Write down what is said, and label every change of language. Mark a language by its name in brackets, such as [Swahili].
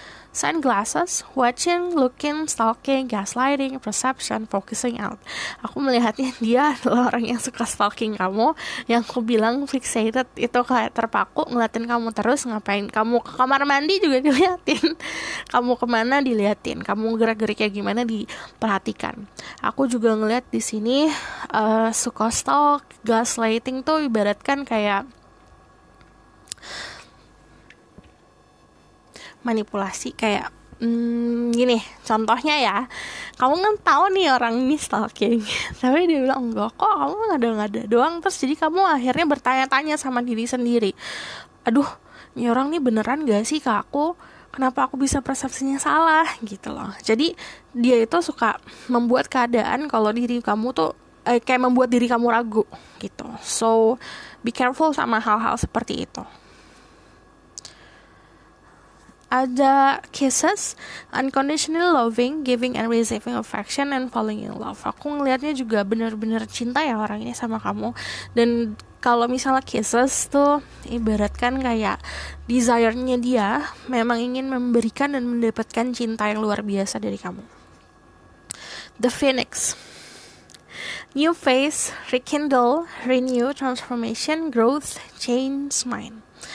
[English] Sunglasses, watching, looking, stalking, gaslighting, perception, focusing out. [Indonesian] Aku melihatnya dia adalah orang yang suka stalking kamu, yang aku bilang fixated, itu kayak terpaku ngeliatin kamu terus. Ngapain kamu ke kamar mandi juga diliatin, kamu kemana diliatin, kamu gerak-geriknya gimana diperhatikan. Aku juga ngeliat di sini suka stalk, gaslighting tuh ibaratkan kayak manipulasi, kayak gini contohnya ya, kamu kan tahu nih orang ini stalking tapi dia bilang enggak kok, kamu ngada-ngada doang. Terus jadi kamu akhirnya bertanya-tanya sama diri sendiri, aduh ini orang nih beneran gak sih ke aku, kenapa aku bisa persepsinya salah gitu loh. Jadi dia itu suka membuat keadaan kalau diri kamu tuh kayak membuat diri kamu ragu gitu. [English] So be careful [Indonesian] sama hal-hal seperti itu. [English] Ada kisses, unconditional loving, giving and receiving affection, and falling in love. [Indonesian] Aku ngelihatnya juga benar-benar cinta ya orang ini sama kamu. Dan kalau misalnya kisses tuh ibaratkan kayak desire-nya dia memang ingin memberikan dan mendapatkan cinta yang luar biasa dari kamu. [English] The Phoenix, new phase, rekindle, renew, transformation, growth, change mind.